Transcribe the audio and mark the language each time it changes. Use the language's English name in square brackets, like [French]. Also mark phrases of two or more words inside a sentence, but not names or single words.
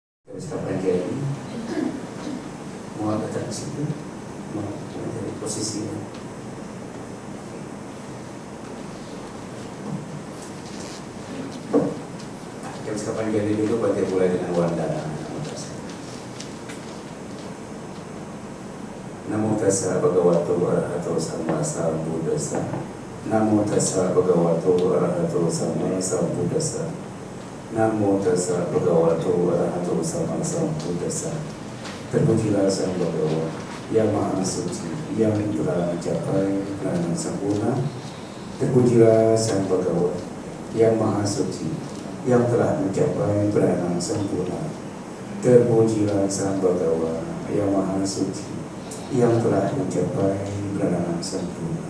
[Indonesian] Kapan jadi mau datang ke situ, mau dari posisinya. Kapan jadi dulu baca mulai dengan wandana. [Pali] Namo tassa bhagavato arahato sama sambuddhassa. Namo tassa bhagavato arahato sama sambuddhassa. Namo tassa bhagavato arahato sama sambuddhassa. [Indonesian] Terpujilah Sang Bhagawa yang Maha Suci, yang telah mencapai peranan sempurna. Terpujilah Sang Bhagawa yang Maha Suci, yang telah mencapai peranan sempurna. Terpujilah Sang Bhagawa yang Maha Suci, yang telah mencapai peranan sempurna.